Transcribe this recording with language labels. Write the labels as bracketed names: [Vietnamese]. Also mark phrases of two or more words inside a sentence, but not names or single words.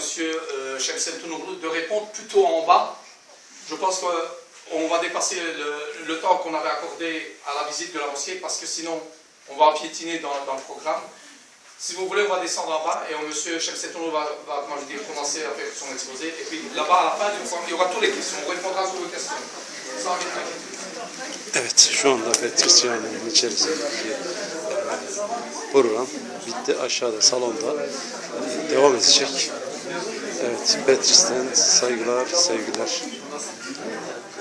[French] Şemsettin Uğurlu de répondre plutôt en bas. Je pense qu'on va dépasser le temps qu'on avait accordé à la visite de la mosquée parce que sinon, on va piétiner dans le programme. Si vous voulez, on va descendre en bas et M. Şemsettin Uğurlu va commencer à faire son exposé. Et puis là-bas, à la fin du programme, il y aura toutes les questions. On répondra à toutes les questions. Sans [Turkish] Evet, şu anda Betris Camii'nin içerisindeki program bitti. Aşağıda salonda devam edecek. Evet, Betris'ten saygılar, sevgiler.